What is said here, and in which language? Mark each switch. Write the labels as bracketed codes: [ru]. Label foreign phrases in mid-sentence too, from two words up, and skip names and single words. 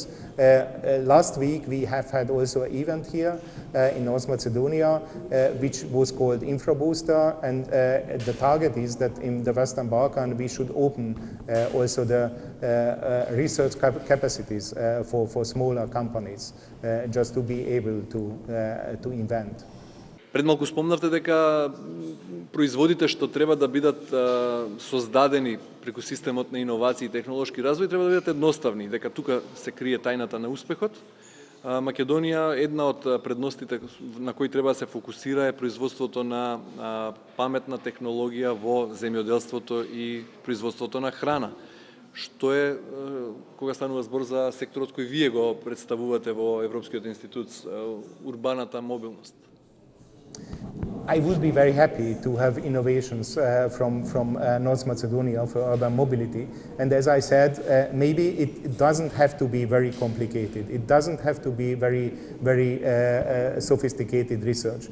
[en] Last week we have had also an event here in North Macedonia which was called InfraBooster, and the target is that in the Western Balkan we should open also the research capacities for smaller companies just to be able to invent. [mk] Пред малку спомнавте дека производите што треба да бидат создадени преку системот на иновации и технолошки развој треба да бидат едноставни, дека тука се крие тајната на успехот. Македонија, една од предностите на кои треба да се фокусира е производството на паметна технологија во земјоделството и производството на храна. Што е кога станува збор за секторот кој вие го представувате во Европскиот институт, урбаната мобилност? [en] I would be very happy to have innovations from North Macedonia for urban mobility. And as I said, maybe it doesn't have to be very complicated. It doesn't have to be very sophisticated research.